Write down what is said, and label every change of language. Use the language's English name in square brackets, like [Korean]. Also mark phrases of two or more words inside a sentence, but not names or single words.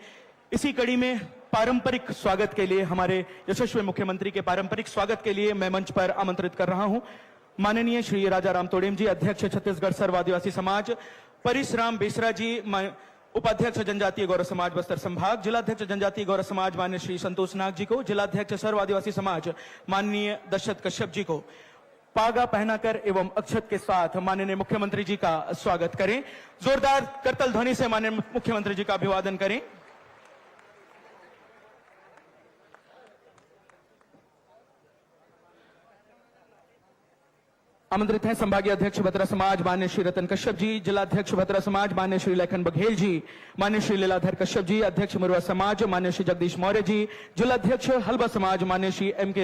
[Hindi] इसी कड़ी में पारंपरिक स्वागत के लिए, हमारे यशस्वी मुख्यमंत्री के पारंपरिक स्वागत के लिए मैं मंच पर आमंत्रित कर रहा हूं माननीय श्री राजा राम तोड़ेम जी, अध्यक्ष छत्तीसगढ़ सर्व आदिवासी समाज, परिश्राम बेसरा जी, उपाध्यक्ष जनजातीय गौरव समाज बस्तर संभाग, जिलाध्यक्ष जनजातीय गौरव समाज माननीय श्री संतोष नाग जी को, जिलाध्यक्ष सर्व आदिवासी समाज माननीय दशरथ कश्यप जी को पागा पहनाकर एवं अक्षत के साथ माननीय मुख्यमंत्री जी का स्वागत करें। जोरदार करतल ध्वनि से माननीय मुख्यमंत्री जी का अभिवादन करें। आमंत्रित हैं संभागीय अध्यक्ष भद्रा समाज माननीय श्री रतन कश्यप जी, जिलाध्यक्ष भद्रा समाज माननीय श्री लेखन बघेल जी, माननीय श्री लीलाधर कश्यप जी, अध्यक्ष मुरवा समाज माननीय श्री जगदीश मौर्य जी, जिलाध्यक्ष हलबा समाज माननीय श्री M.K.